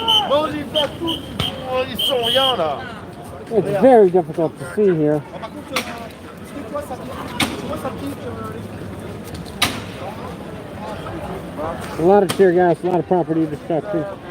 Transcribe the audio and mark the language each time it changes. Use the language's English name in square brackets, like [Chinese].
[French] Bon, on les a tous, ils sont rien là. [English] It's very difficult to see here. [French] Par contre, c'est quoi ça pique? [English] A lot of tear gas, a lot of property destruction.